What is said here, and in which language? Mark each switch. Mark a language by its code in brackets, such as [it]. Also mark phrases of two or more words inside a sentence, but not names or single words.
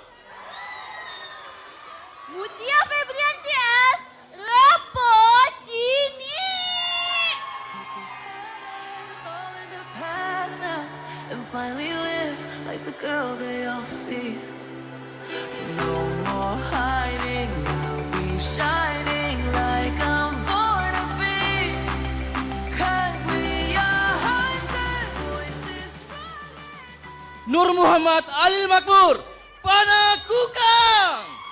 [en] Mutia Febrianti S, Rapo Cini. All in the past now, and finally live like the girl they all see. No more hiding, I'll be shining like I'm born to be. 'Cause we are hunters, voices. Nur Muhammad Al Makmur, Panah Kukang.